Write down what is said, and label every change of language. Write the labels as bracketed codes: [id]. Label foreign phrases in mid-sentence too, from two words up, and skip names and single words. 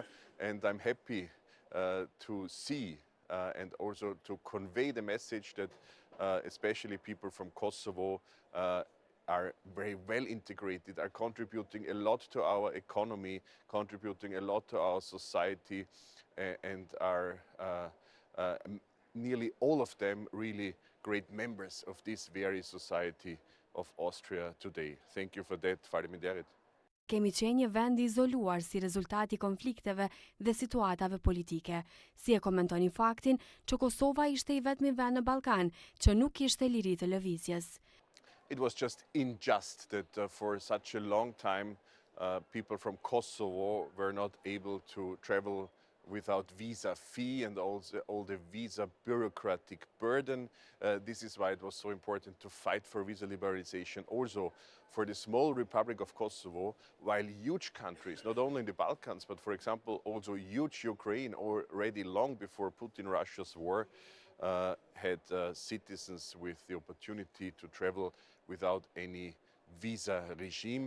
[en] And I'm happy to see and also to convey the message that especially people from Kosovo are very well integrated, are contributing a lot to our economy, contributing a lot to our society, and are nearly all of them really great members of this very society of Austria today. Thank you for that, [sq] Faleminderit. Kemi qenë një vend i izoluar si rezultati konflikteve dhe situatave politike. Si e komentoni faktin që Kosova ishte i vetmi vend në Ballkan që nuk kishte liri të lëvizjes? [en] It was just unjust that for such a long time people from Kosovo were not able to travel without visa fee and also all the visa bureaucratic burden. This is why it was so important to fight for visa liberalization also for the small Republic of Kosovo, while huge countries, not only in the Balkans, but for example also huge Ukraine already long before Putin-Russia's war had citizens with the opportunity to travel without any visa regime.